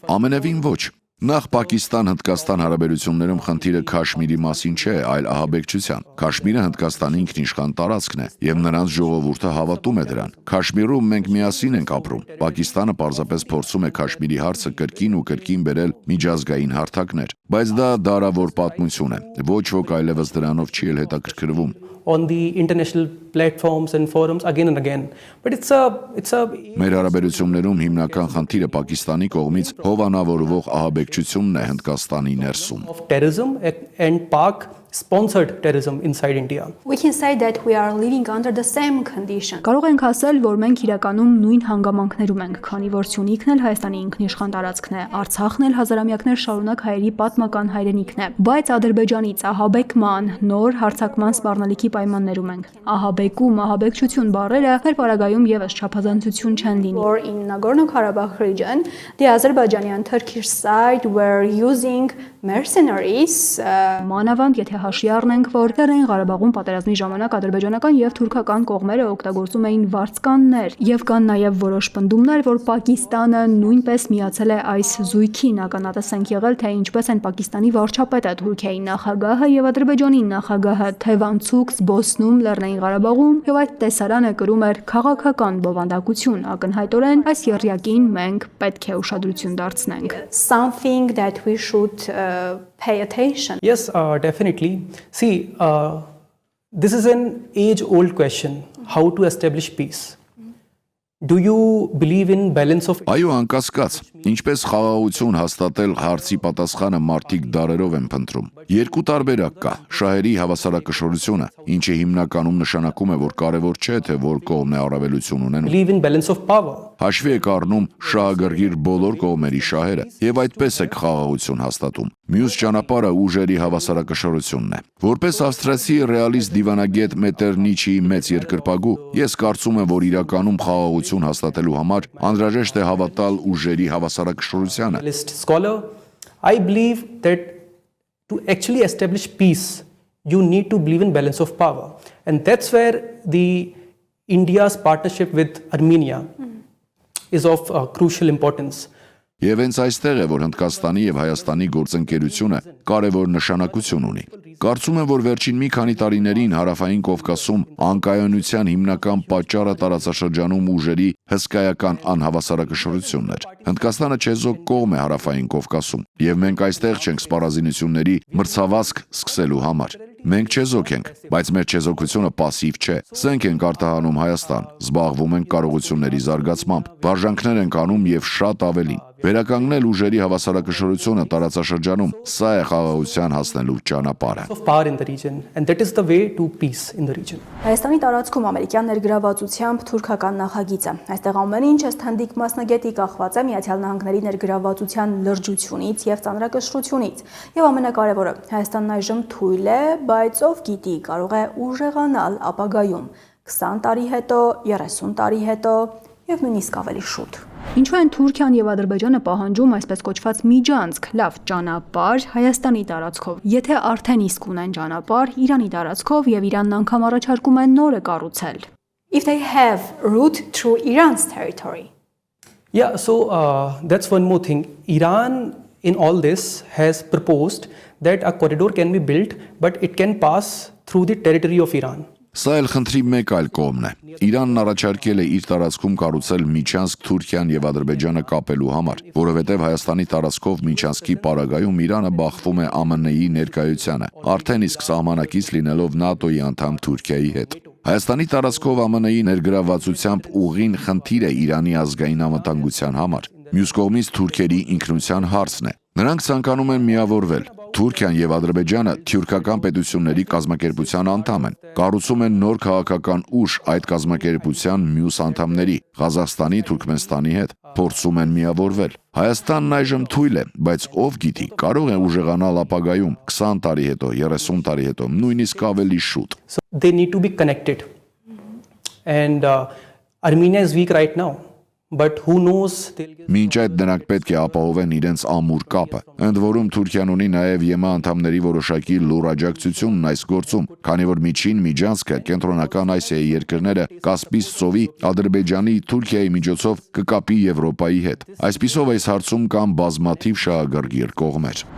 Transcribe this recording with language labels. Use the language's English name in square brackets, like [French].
[Armenian] Ամենևին ոչ։ Նախ Պակիստան-Հնդկաստան հարաբերություններում խնդիրը Քաշմիրի մասին չէ, այլ ահաբեկչության։ Քաշմիրը Հնդկաստանի ինքնիշխան տարածքն է, եւ նրանց ժողովուրդը հավատում է դրան։ Քաշմիրում մենք միասին ենք ապրում։ Պակիստանը պարզապես փորձում է Քաշմիրի հարցը կրկին ու կրկին բերել միջազգային հարթակներ, բայց դա դարավոր պատմություն է։ Ոչ ոք այլևս դրանով չի էլ հետաքրքրվում։ [English] On the international platforms and forums again and again. But it's a [Armenian] Մեր հարաբերություններում հիմնական խնդիրը Պակիստանի կողմից հովանավորվող ահաբեկչությունն է Հնդկաստանի ներսում։ [English] Of terrorism and Pak sponsored terrorism inside India. We can say that we are living under the same condition. [Armenian] Կարող ենք ասել, որ մենք իրականում նույն հանգամանքներում ենք, քանի որ Սյունիքն էլ Հայաստանի ինքնիշխան տարածքն է, Արցախն էլ հազարամյակներ շարունակ հայերի պատմական հայրենիքն է, բայց Ադրբեջանից ահաբեկման, նոր հարձակման սպառնալիքի պայմաններում ենք։ Ահաբեկում, ահաբեկչություն բառերը մեր պարագայում եւս չափազանցություն չեն լինի։ [English] Or in Nagorno-Karabakh region, the Azerbaijani and Turkish side were using mercenaries. [Armenian] Մանավանդ եթե հաշվի առնենք, որ Լեռնային Ղարաբաղում պատերազմի ժամանակ ադրբեջանական եւ թուրքական կողմերը օգտագործում էին վարձկաններ եւ կան նաեւ որոշ պնդումներ, որ Պակիստանը նույնպես միացել է այս զույգին, ականատես ենք եղել, թե ինչպես են Պակիստանի վարչապետը, Թուրքիայի նախագահը եւ Ադրբեջանի նախագահը թևանցուկ զբոսնում Լեռնային Ղարաբաղում եւ այդ տեսարանը կրում էր քաղաքական բովանդակություն, ակնհայտորեն այս եռյակին մենք պետք է ուշադրություն դարձնենք։ [English] Something that we should pay attention. Yes, definitely. See, this is an age-old question: how to establish peace. Do you believe in balance of? [Armenian] Այո, անկասկած, ինչպես խաղաղություն հաստատել հարցի պատասխանը մարդիկ դարերով են փնտրում։ Երկու տարբերակ կա՝ շահերի հավասարակշռությունը, ինչը հիմնականում նշանակում է, որ կարևոր չէ, թե որ կողմն է առավելություն ունենում։ [English] Believe in balance of power. [Armenian] Հաշվի եք առնում շահագրգիռ բոլոր կողմերի շահերը եւ այդպես եք խաղաղություն հաստատում։ Մյուս ճանապարհը ուժերի հավասարակշռությունն է։ Որպես ավստրիացի ռեալիստ դիվանագետ Մետերնիչիի մեծ երկրպագու, ես կարծում եմ, որ իրականում խաղաղություն հաստատելու համար անհրաժեշտ է հավատալ ուժերի հավասարակշռությանը։ [English] Scholar, I believe that to actually establish peace, you need to believe in balance of power, and that's where the India's partnership with Armenia is of crucial importance. [Armenian] Եվ հենց այստեղ է, որ Հնդկաստանի եւ Հայաստանի գործընկերությունը կարևոր նշանակություն ունի։ Կարծում եմ, որ վերջին մի քանի տարիներին Հարավային Կովկասում անկայունության հիմնական պատճառը տարածաշրջանում ուժերի հսկայական անհավասարակշռությունն էր։ Հնդկաստանը չեզոք կողմ է Հարավային Կովկասում, եւ մենք այստեղ չենք սպառազինությունների մրցավազք սկսելու համար։ Մենք չեզոք ենք, բայց մեր չեզոքությունը пассив չէ։ Սենք ենք արտահանում Հայաստան, զբաղվում ենք կարողությունների զարգացմամբ, վարժանքներ ենք անում եւ շատ ավելին։ Վերականգնել ուժերի հավասարակշռությունը տարածաշրջանում, սա է խաղաղության հասնելու ճանապարհը։ [English] Of power in the region, and that is the way to peace in the region. [Armenian] Հայաստանի տարածքում ամերիկյան ներգրավվածությամբ թուրքական նախագիծը։ Այստեղ ամեն ինչ ըստ հնդիկ մասնագետի կախված է Միացյալ Նահանգների ներգրավվածության լրջությունից եւ ծանրակշռությունից։ Եվ ամենակարևորը, Հայաստանն այժմ թույլ է, բայց ով գիտի, կարող է ուժեղանալ ապագայում 20 տարի հետո, 30 տարի հետո եւ նույնիսկ ավելի շուտ։ Ինչու են Թուրքիան եւ Ադրբեջանը պահանջում այսպես կոչված միջանցք, լավ ճանապարհ Հայաստանի տարածքով։ Եթե արդեն իսկ ունեն ճանապարհ Իրանի տարածքով եւ Իրանն անգամ առաջարկում է նորը կառուցել։ [English] If they have route through Iran's territory. Yeah, so that's one more thing. Iran in all this has proposed that a corridor can be built, but it can pass through the territory of Iran. [Armenian] Սա էլ խնդրի մեկ այլ կողմն է։ Իրանն առաջարկել է իր տարածքում կառուցել Միջանցք Թուրքիան եւ Ադրբեջանը կապելու համար, որովհետեւ Հայաստանի տարածքով Միջանցքի պարագայում Իրանը բախվում է ԱՄՆ-ի ներկայությանը, արդեն իսկ սահմանակից լինելով ՆԱՏՕ-ի անդամ Թուրքիայի հետ։ Հայաստանի տարածքով ԱՄՆ-ի ներգրավվածությամբ ուղին խնդիր է Իրանի ազգային անվտանգության համար։ Մյուս կողմից թուրքերի ինքնության հարցն է։ Նրանք ցանկանում են միավորվել։ Թուրքիան եւ Ադրբեջանը թյուրքական պետությունների կազմակերպության անդամ են։ Կառուցում են նոր քաղաքական ուժ այդ կազմակերպության մյուս անդամների՝ Ղազախստանի, Թուրքմենստանի հետ, փորձում են միավորվել։ Հայաստանն այժմ թույլ է, բայց ով գիտի, կարող է ուժեղանալ ապագայում 20 տարի հետո, 30 տարի հետո, նույնիսկ ավելի շուտ։ [English] So they need to be connected. And Armenia is weak right now. But who knows? [Armenian] Մինչ այդ նրանք պետք է ապահովեն իրենց ամուր կապը։ Ընդ որում Թուրքիան ունի նաև ԵՄ անդամների որոշակի լուր աջակցությունն այս գործում, քանի որ Միջին Միջանցքը, Կենտրոնական Ասիայի երկրները Կասպից ծովի, Ադրբեջանի, Թուրքիայի միջոցով կկապի Եվրոպայի հետ։ Այսպիսով այս հարցում կան բազմաթիվ շահագրգիռ կողմեր։